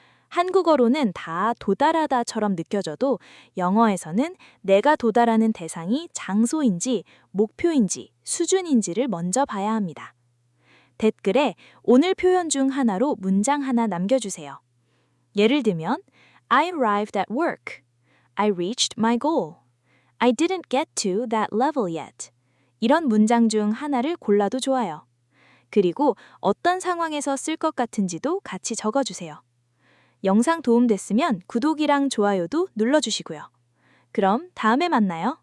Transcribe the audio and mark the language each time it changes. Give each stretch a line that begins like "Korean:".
Korean: 한국어로는 다 도달하다처럼 느껴져도 영어에서는 내가 도달하는 대상이 장소인지 목표인지 수준인지를 먼저 봐야 합니다. 댓글에 오늘 표현 중 하나로 문장 하나 남겨주세요. 예를 들면
English: I arrived at work. I reached my goal. I didn't get to that level yet.
Korean: 이런 문장 중 하나를 골라도 좋아요. 그리고 어떤 상황에서 쓸 것 같은지도 같이 적어주세요. 영상 도움됐으면 구독이랑 좋아요도 눌러주시고요. 그럼 다음에 만나요.